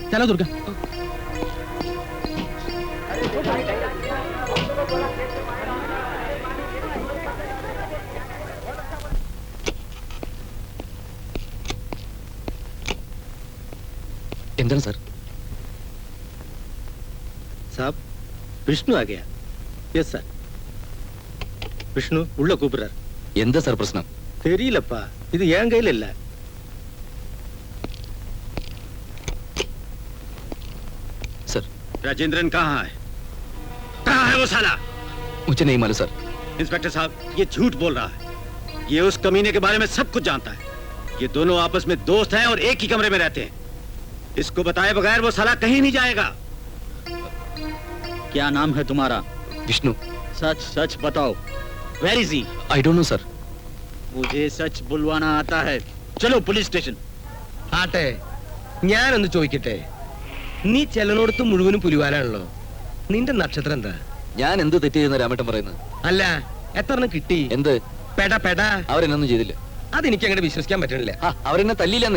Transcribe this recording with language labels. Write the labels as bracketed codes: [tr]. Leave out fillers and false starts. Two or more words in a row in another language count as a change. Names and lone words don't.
[hi] ചലോ ദുർഗ. [ml] എന്താണ് സാർ? [hi] साहब विष्णु आ गया. [en] yes sir. [ta] विष्णु उள்ள கூப்பிடுறார். [ml] എന്താ സാർ പ്രശ്നം? [ta] தெரியலப்பா, இது என் கையில இல்ல. [hi] सर, राजेंद्रन कहाँ है? कहाँ है वो साला? मुझे नहीं मालूम सर. इंस्पेक्टर साहब, ये झूठ बोल रहा है. ये उस कमीने के बारे में सब कुछ जानता है. ये दोनों आपस में दोस्त हैं और एक ही कमरे में रहते हैं. इसको बताए बगैर वो साला कहीं नहीं जाएगा. क्या नाम है तुम्हारा? विष्णु. सच सच बताओ. [en] Where is he? I don't know sir. [hi] मुझे सच बुलवाना आता है. चलो पुलिस स्टेशन. [ml] ആട്ടെ, ഞാനൊന്ന് ചോദിക്കട്ടെ. നീ ചെല്ലനോടത്ത് മുഴുവനും പുലിവാലാണല്ലോ. നിന്റെ നക്ഷത്രം എന്താ? ഞാൻ എന്ത് തെറ്റ് ചെയ്യുന്ന രാമേട്ടൻ പറയുന്നത്? അല്ല, എത്രണ്ണം കിട്ടി? എന്ത് പെട പെട? അവരെന്നൊന്നും ചെയ്തില്ല. അതെനിക്ക് അങ്ങനെ വിശ്വസിക്കാൻ പറ്റണില്ല. അവരെന്നെ തല്ലില്ലെന്നേ.